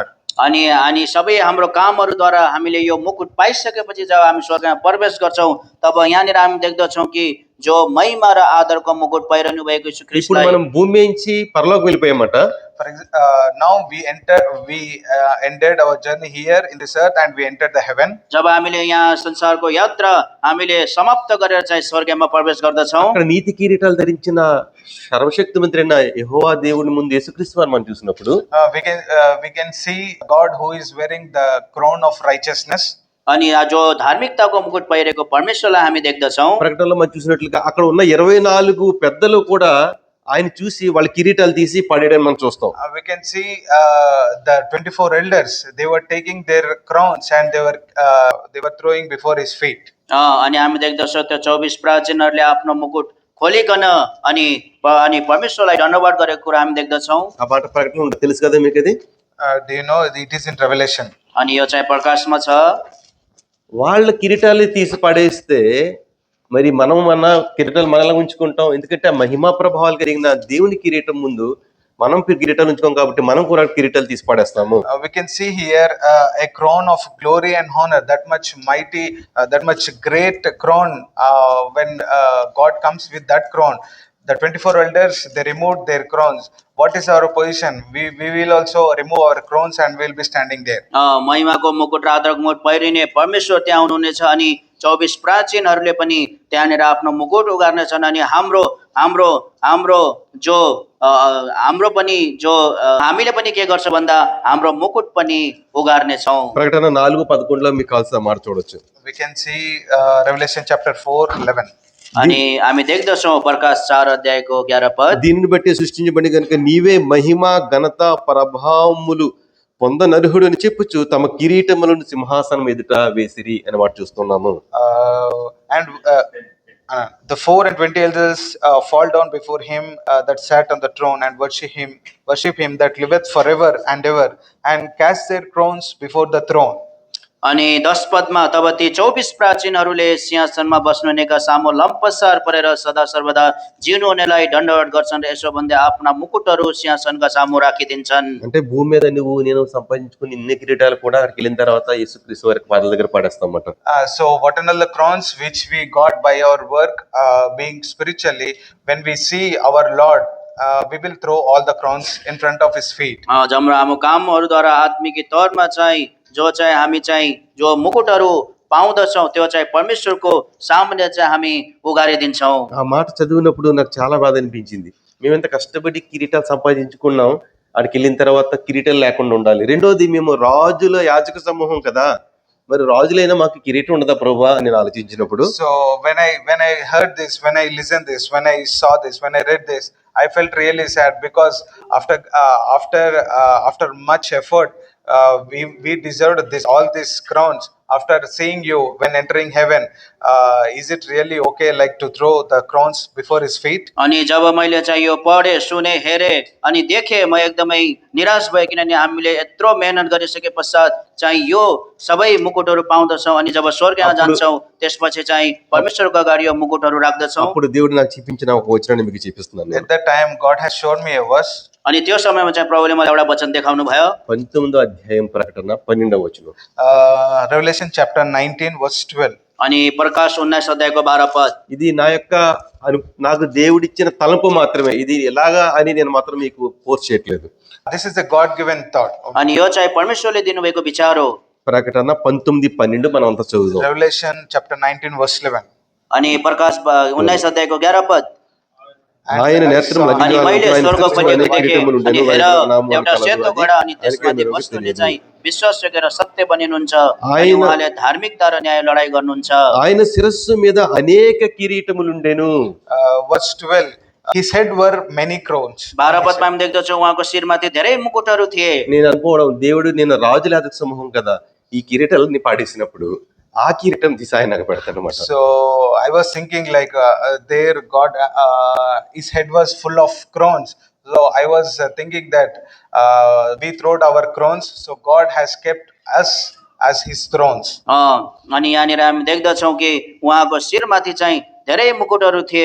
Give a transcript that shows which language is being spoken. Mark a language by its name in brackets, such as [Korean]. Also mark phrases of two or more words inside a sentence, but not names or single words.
[Nepali] अनि अनि सबै हाम्रो कामहरूद्वारा हामीले यो मुकुट पाइसकेपछि जब हामी स्वर्गमा प्रवेश गर्छौँ, तब यहाँनिर हामी देख्दछौँ कि जो महिमा र आदरको मुकुट पहिरनु भएको यीशु [Telugu] ఇప్పుడు [Nepali] ख्रीष्टलाई [Telugu] మనం భూమి నుంచి పరలోకం వెళ్ళిపోయామట. [English] Now we ended our journey here in this earth and we entered the heaven. [Nepali] जब हामीले यहाँ संसारको यात्रा हामीले समाप्त गरेर चाहिँ स्वर्गमा प्रवेश गर्दछौँ, [Telugu] అక్కడ నీతి కిరీటాలు ధరించిన సర్వశక్తిమంతుడైన యెహోవా దేవుని ముందు యేసుక్రీస్తు వారిని మనం చూసినప్పుడు [English] We can see God who is wearing the crown of righteousness. [Nepali] अनि जो धार्मिकताको मुकुट पहिरेको परमेश्वरलाई हामी देख्दछौँ. [Telugu] ప్రకటనలో మనం చూసినట్లుగా అక్కడ ఉన్న 24 పెద్దలు కూడా ఆయన చూసి వాళ్ళ కిరీటాలు తీసి పడేయడం మనం చూస్తాం. [English] We can see the 24 elders, they were taking their crowns and they were throwing before his feet. [Nepali] अनि हामी देख्दछौँ त्यो 24 प्राचीनहरूले आफ्नो मुकुट खोलिकन अनि अनि परमेश्वरलाई धन्यवाद गरेको कुरा हामी देख्दछौँ. [Telugu] ఆ మాట ప్రకటన ఉంటుంది, తెలుసు కదా మీకు అది. [English] Do you know it is in Revelation? [Nepali] अनि यो चाहिँ प्रकाशमा छ. [Telugu] వాళ్ళ కిరీటాలు తీసి పడేస్తే మరి మనం మన కిరీటాలు మనలా ఉంచుకుంటాం. ఎందుకంటే ఆ మహిమా ప్రభావాలు కలిగిన దేవుని కిరీటం ముందు మనం కిరీటాలు ఉంచుకోం కాబట్టి మనం కూడా కిరీటాలు తీసి పడేస్తాము. [English] We can see here a crown of glory and honor, that much mighty, that much great crown. When God comes with that crown, the 24 elders, they removed their crowns. What is our position? We will also remove our crowns and we will be standing there. [Nepali] महिमाको मुकुट र आदरको मुकुट पहिरिने परमेश्वर त्यहाँ हुनुहुनेछ. अनि 24 प्राचीनहरूले पनि त्यहाँनिर आफ्नो मुकुट उगार्नेछन्. अनि हाम्रो हाम्रो हाम्रो जो हाम्रो पनि जो हामीले पनि के गर्छ भन्दा हाम्रो मुकुट पनि उगार्नेछौँ. [Telugu] ప్రకటన 4:11 మీకు కావాల్సిన మాట చూడొచ్చు. [English] We can see Revelation chapter 4:11. [Nepali] अनि हामी देख्दछौँ प्रकाश 4 अध्यायको 11 पद. [Telugu] దీనిని బట్టి సృష్టించబడి కనుక నీవే మహిమ ఘనత ప్రభావములు పొందనర్హుడు అని చెప్పుచు తమ కిరీటములను సింహాసనం ఎదుట వేసిరి అని మాట చూస్తున్నాము. [English] And the 4 and 20 elders fall down before him that sat on the throne and worship him that liveth forever and ever, and cast their crowns before the throne. [Nepali] अनि 10 पदमा तब ती 24 प्राचीनहरूले सिंहासनमा बस्नुहुनेका सामु लम्पसार परेर सदा सर्वदा जिउनु हुनेलाई दण्डवत गर्छन् र यसो भन्दै आफ्ना मुकुटहरू सिंहासनका सामु राखिदिन्छन्। [Telugu] అంటే భూమి మీద నువ్వు నేను సంపాదించుకుని ఇన్ని కిరీటాలు కూడా అక్కడికి వెళ్ళిన తర్వాత యేసుక్రీస్తు వారికి పాదాల దగ్గర పడేస్తామట. [English] So what are the crowns which we got by our work, being spiritually, when we see our Lord, we will throw all the crowns in front of his feet. [Nepali] जम्रो हाम्रो कामहरूद्वारा आत्मिक तौरमा चाहिँ हामी चाहिँ जो मुकुटहरू पाउँदछौँ त्यो चाहिँ परमेश्वरको सामुन्ने चाहिँ हामी उगारिदिन्छौँ। [Telugu] ఆ మాట చదివినప్పుడు నాకు చాలా బాధ అనిపించింది. మేమెంత కష్టపడి కిరీటాలు సంపాదించుకున్నాం, అక్కడికి వెళ్ళిన తర్వాత కిరీటాలు లేకుండా ఉండాలి. రెండోది మేము రాజుల యాజక సమూహం కదా, మరి రాజులైనా మాకు కిరీటం ఉండదా ప్రభువా అని నేను ఆలోచించినప్పుడు, [English] So when I heard this, when I listened this, when I saw this, when I read this, I felt really sad, because after much effort, we deserved this, all these crowns. After seeing you when entering heaven, is it really okay like to throw the crowns before his feet? [Nepali] अनि जब मैले चाहिँ यो पढेँ, सुने, हेरेँ अनि देखेँ, म एकदमै निराश भएँ, किनभने हामीले यत्रो मेहनत गरिसके पश्चात चाहिँ यो सबै मुकुटहरू पाउँदछौँ अनि जब स्वर्गमा जान्छौँ त्यसपछि चाहिँ परमेश्वरको अगाडि यो मुकुटहरू राख्दछौँ। [Telugu] అప్పుడు దేవుడు నాకు చూపించిన ఒక వచనాన్ని మీకు చూపిస్తున్నాను నేను. [English] At that time, God has shown me a verse. [Nepali] अनि त्यो समयमा चाहिँ प्रभुले मलाई एउटा वचन देखाउनु भयो। [Telugu] 19వ అధ్యాయం ప్రకటన 12వ వచనం. [English] Revelation chapter 19 verse 12. [Nepali] अनि प्रकाश 19 अध्यायको 12 पद। [Telugu] ఇది నా యొక్క నాకు దేవుడిచ్చిన తలంపు మాత్రమే, ఇది ఎలాగా అని నేను మాత్రం మీకు పోస్ట్ చేయట్లేదు. [English] This is a God given thought. [Nepali] अनि यो चाहिँ परमेश्वरले दिनुभएको विचार हो। [Telugu] ప్రకటన 19:12 మనం అంతా చదువుదాం. [English] Revelation chapter 19 verse 11. [Nepali] अनि प्रकाश 19 अध्यायको 11 पद। [Telugu] ఆయన నేత్రములు [Nepali] अनि मैले स्वर्गपट्टि [Telugu] అనేక [Nepali] देखेँ [Telugu] కిరీటములు [Nepali] अनि [Telugu] ఉండెను, [Nepali] हेर [Telugu] వారి నామములు [Nepali] एउटा सेतो [Telugu] కలదు, [Nepali] घोडा अनि [Telugu] అది [Nepali] त्यसमाथि [Telugu] ఆయనకే [Nepali] बस्नुले [Telugu] తెలియదు. [Nepali] चाहिँ विश्वासयोग्य र सत्य बनिनुहुन्छ अनि [Telugu] ఆయన- [Nepali] उहाँले धार्मिकता र न्याय लडाई गर्नुहुन्छ। [Telugu] ఆయన శిరస్సు మీద అనేక కిరీటములుండెను. [English] Verse 12. His head were many crowns. [Nepali] 12 पदमा हामी देख्दछौँ उहाँको शिरमाथि धेरै मुकुटहरू थिए। [Telugu] నేను అనుకోవడం, దేవుడు నేను రాజుల యాజక సమూహం కదా, ఈ కిరీటాలని పాడేసినప్పుడు ఆ కిరీటం తీసి ఆయన నాకు పెడతానమాట. [English] So I was thinking like there God, his head was full of crowns. So I was thinking that we throwed our crowns, so God has kept us as his thrones. [Nepali] अनि यहाँनिर हामी देख्दछौँ कि उहाँको शिरमाथि चाहिँ धेरै मुकुटहरू थिए।